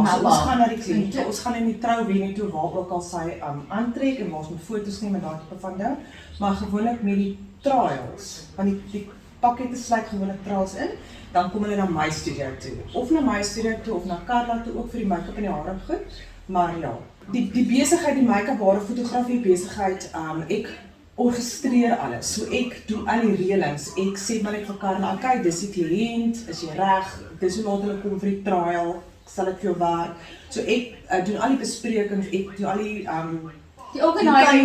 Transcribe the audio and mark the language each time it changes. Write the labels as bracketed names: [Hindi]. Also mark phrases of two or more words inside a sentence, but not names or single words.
[Afrikaans] So ons gaan na die kliënt toe, ons gaan in die trouwenue toe waar ook al sy aantrek en waar ons met foto's neem en daai tipe van ding. Maar gewoonlik met die trials, want die pakkette sluit gewoonlik trials in, dan kom hulle na my studio toe. Of na my studio toe of na Carla toe ook vir die make-up en die hare goed. Maar ja, die besigheid, die make-up, hare, fotografie besigheid, ek orkestreer alles. So ek doen al die reëlings. Ek sê maar net vir Carla, okay, dis die kliënt, is jy reg, dis hoe laat hulle kom vir die trial, sal ek vir jou werk. So ek doen al die besprekings, ek doen al Die organising